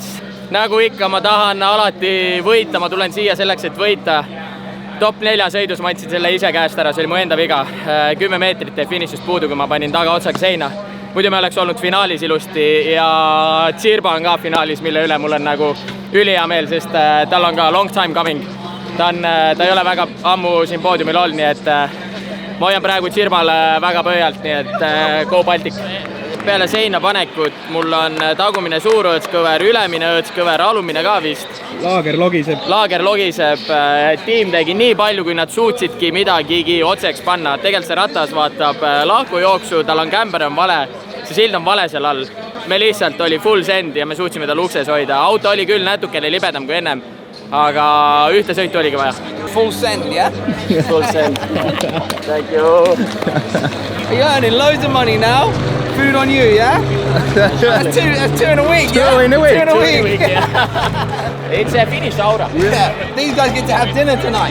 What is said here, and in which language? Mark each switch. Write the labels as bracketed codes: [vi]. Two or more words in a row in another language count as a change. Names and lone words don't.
[et] Nagu ikka, ma tahan alati võita, ma tulen siia selleks, et võita. Top 4 sõidus ma andsin selle ise käest ära, see oli mu enda viga. 10 meetrit teeb finišist puudu, kui ma panin taga otsaga seina. Muidu me oleks olnud finaalis ilusti ja Zirba on ka finaalis, mille üle mul on nagu ülihea meel, sest tal on ka [en] long time coming. [et] Ta ei ole väga ammu siin poodiumil olnud, nii et ma hoian praegu Zirbale väga pöialt, nii et [en] Go Baltic. [et] Peale seina panekut mul on tagumine suurõõtskõver, ülemine õõtskõver, alumine ka vist. Laager logiseb. Tiim tegi nii palju, kui nad suutsidki midagigi otseks panna. Tegelikult see ratas vaatab lahkujooksu, tal on kämber on vale, see sild on vale seal all. Me lihtsalt oli [en] full send [et] ja me suutsime tal ukses hoida. Auto oli küll natukene libedam kui ennem, aga ühte sõitu oligi vaja. [en] Full send, yeah? Full send. Thank you. You're earning loads of money now. Food on you, yeah? That's two in a week, yeah? 2 in a week. 2 in a week. Yeah. It's a finished aura. Yeah. These guys get to have dinner tonight.